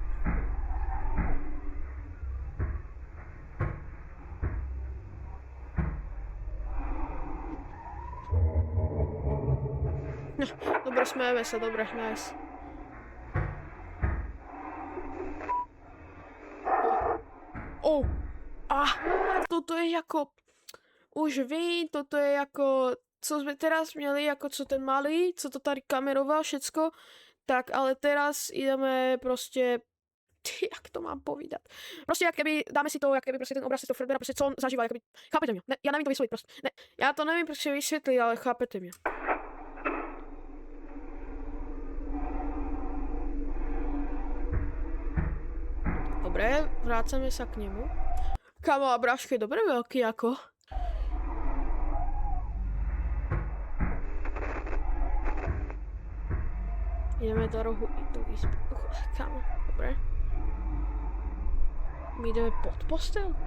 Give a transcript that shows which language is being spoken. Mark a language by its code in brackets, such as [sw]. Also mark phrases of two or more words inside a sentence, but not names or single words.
[sk] Dobre, smejeme sa, dobre, nice. [cs] Toto je jako... Už vím, toto je jako... Co jsme teraz měli, jako co ten malý, co to tady kameroval, všecko. [sk] Tak, ale teraz ideme prostě... [cs] Jak to mám povídat? Prostě jak keby, dáme si to, jak keby prostě ten obraz z toho Fredbeara, prostě co on zažíval, jak keby... Chápete mě? Ne, já nevím to vysvětlit prostě. Ne, já to nevím prostě vysvětlit, ale chápete mě. [sk] Dobre, vrácame sa k nemu. Kámo, a bráško je dobre veľký ako. Ideme do rohu i do izby. Kámo, dobre. My ideme pod postel?